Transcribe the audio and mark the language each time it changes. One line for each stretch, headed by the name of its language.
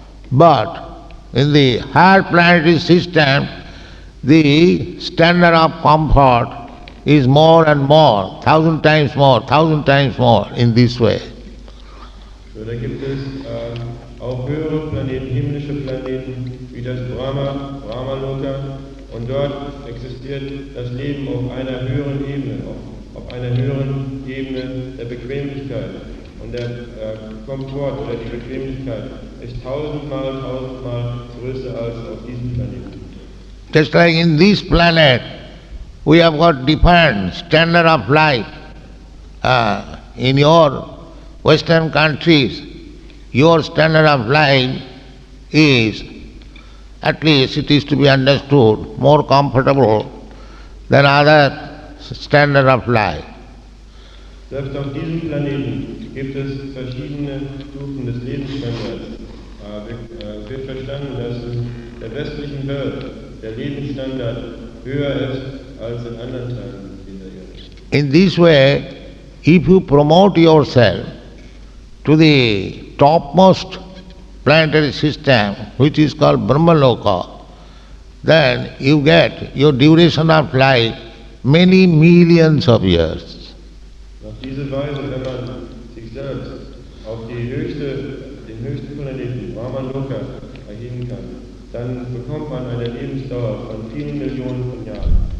English: But in the higher planetary system, the standard of comfort is more and more, 1,000 times more in this way.
German: So, da gibt es auch höhere Planeten, himmlische Planeten, wie das Brahmaloka, und dort existiert das Leben auf einer höheren Ebene, auf einer höheren Ebene der Bequemlichkeit. Und der Komfort oder die Bequemlichkeit ist 1000-mal größer als auf diesem Planeten.
English: Just like in this planet, we have got different standard of life. In your Western countries, your standard of life is, at least it is to be understood, more comfortable than other standard of life.
German: Selbst auf diesem Planeten gibt es verschiedene Stufen des Lebensstandards. Es wird verstanden, dass in der westlichen Welt der Lebensstandard höher ist als in anderen Teilen dieser Erde.
English: In this way, if you promote yourself to the topmost planetary system, which is called Brahmaloka, then you get your duration of life many millions of years.
German: Auf diese Weise, wenn man sich selbst auf den höchsten Planeten, Brahmaloka, erheben kann, dann bekommt man eine Lebensdauer von vielen Millionen von Jahren.